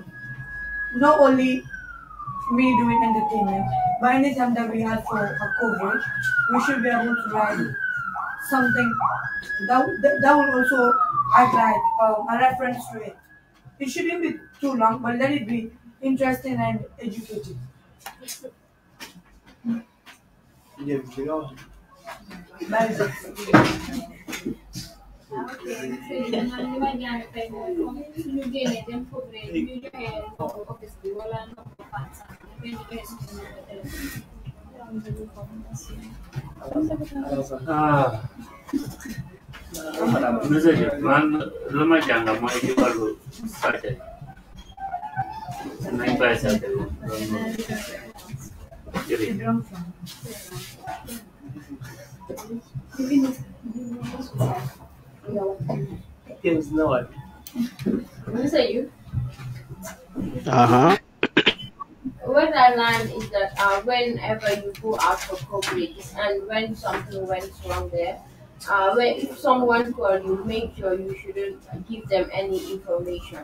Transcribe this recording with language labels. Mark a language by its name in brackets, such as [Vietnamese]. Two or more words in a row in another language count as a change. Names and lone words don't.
[English] Not only me doing entertainment, but anytime that we have for a coverage, we should be able to write something that will also act like a reference to it. It shouldn't be too long, but let it be interesting and educative. Yeah, you know. That's it. [Wolof] Okay, so man li ma jàng tey mooy comme suñu génnee dem foofu rek ñu joxe numéro office bi wala numéro fan sax ngeen di joxe suñu numéro téléphone. Monsieur man lu ma jàng mooy ci wàllu sàcce nañ bàyyi sàcce jërëjëf. [English] Yes, no one. Mr. You, Uh-huh. what I learned is that whenever you go out for coverage and when something went wrong there, if someone called you, make sure you shouldn't give them any information.